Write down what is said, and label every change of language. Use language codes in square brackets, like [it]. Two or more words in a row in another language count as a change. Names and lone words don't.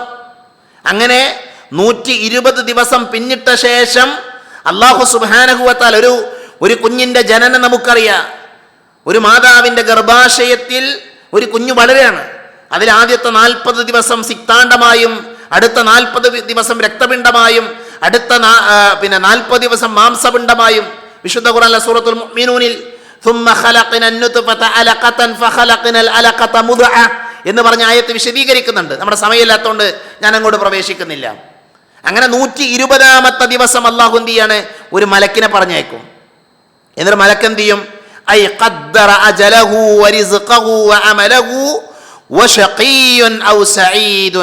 [ml] അങ്ങനെ 120 ദിവസം പിന്നിട്ട ശേഷം [ar] الله سبحانه وتعالى [ml] ഒരു കുഞ്ഞിന്റെ ജനനം നമുക്കറിയാം. ഒരു മാതാവിന്റെ ഗർഭാശയത്തിൽ ഒരു കുഞ്ഞു വളരെയാണ്. അതിൽ ആദ്യത്തെ 40 ദിവസം സിക്താണ്ഡമായും, അടുത്ത 40 ദിവസം രക്തപിണ്ഡമായും, അടുത്ത 40 ദിവസം മാംസപിണ്ഡമായും. വിശുദ്ധ ഖുർആനിലെ സൂറത്തുൽ മുഅ്മിനൂനിൽ [ar] ثم خلقنا النطفة علقة فخلقنا العلقة مضغة [ml] എന്ന് പറഞ്ഞ ആയത്ത് വിശദീകരിക്കുന്നുണ്ട്. നമ്മുടെ സമയമില്ലാത്തതുകൊണ്ട് ഞാൻ അങ്ങോട്ട് പ്രവേശിക്കുന്നില്ല. അങ്ങനെ 120ാമത്തെ ദിവസം അല്ലാഹു എന്ത് ചെയ്യാണ്? ഒരു മലക്കിനെ പറഞ്ഞേക്കും. എന്നിട്ട് മലക്ക് എന്ത് ചെയ്യും? [ar] أي قدر أجله ورزقه وعمله وشقي أو سعيد.